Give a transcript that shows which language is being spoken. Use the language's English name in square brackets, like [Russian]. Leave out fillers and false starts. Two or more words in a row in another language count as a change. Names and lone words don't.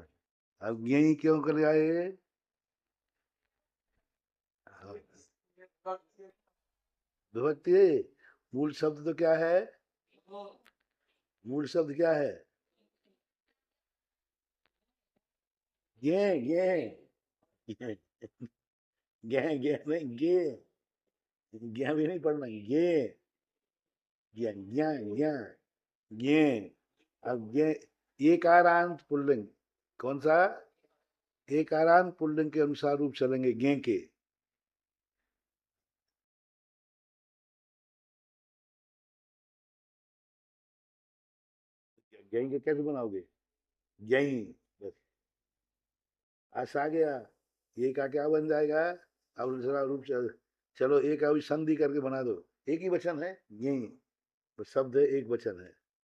[Hindi] अब यही क्यों कर आए, हाँ, विभक्ति है। मूल शब्द तो क्या है, मूल शब्द क्या है, ये गे गे नहीं, गे, गे भी नहीं पढ़ना, गे, गे, गे, गे, गे। अब गे, एकारांत पुल्लिंग, कौन सा, एकारांत पुल्लिंग के अनुसार रूप चलेंगे गे के। गे के कैसे बनाओगे, यही, बस आस आ गया, ये का क्या बन जाएगा, अब दूसरा रूप चलो एक अभी संधि करके बना दो, एक ही वचन है, यही, बस शब्द है, एक वचन है।